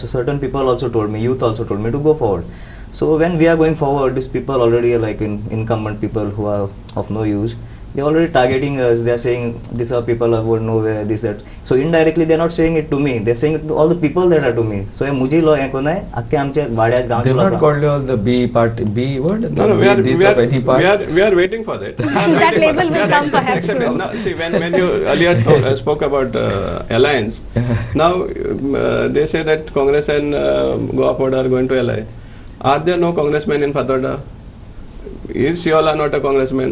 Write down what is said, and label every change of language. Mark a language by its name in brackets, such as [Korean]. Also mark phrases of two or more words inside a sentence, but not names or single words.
[English] So certain people also told me, youth also told me to go forward. So when we are going forward, these people already are like incumbent people who are of no use. They are already targeting us. They are saying these are people who are nowhere, this that. So indirectly they are not saying it to me. They are saying it to all the people that are to me. So मुझे लो ऐको ना अक्के आमचे वाड्याच गांव They have not called all the B party, B what? No, we are waiting for that. That label will come perhaps soon. No, see, when you earlier spoke about alliance, now they say that Congress and Goa Ford are going to ally. Are there no congressmen in Fatorda? Is Siola not a congressman?